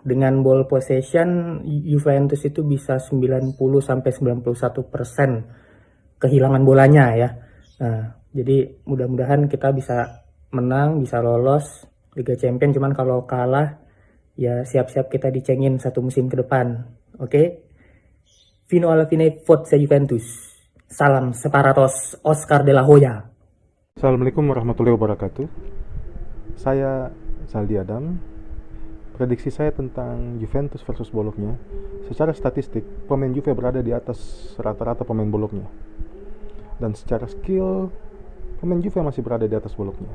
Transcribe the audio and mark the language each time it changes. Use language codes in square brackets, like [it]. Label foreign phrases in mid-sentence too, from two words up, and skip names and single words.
[id] Dengan [en] ball possession [id] Juventus itu bisa 90 sampai 91% kehilangan bolanya ya. Nah, jadi mudah-mudahan kita bisa menang, bisa lolos Liga Champion. Cuman kalau kalah ya siap-siap kita dicengin satu musim ke depan. Oke? [it] Fino alla fine, Forza Juventus. [id] Salam separatos, [it] Oscar de la Hoya. [ar] السلام عليكم ورحمة الله وبركاته. [id] Saya Saldi Adam. Prediksi saya tentang Juventus versus Bologna. Secara statistik, pemain Juve berada di atas rata-rata pemain Bologna. Dan secara skill, pemain Juve masih berada di atas Bologna.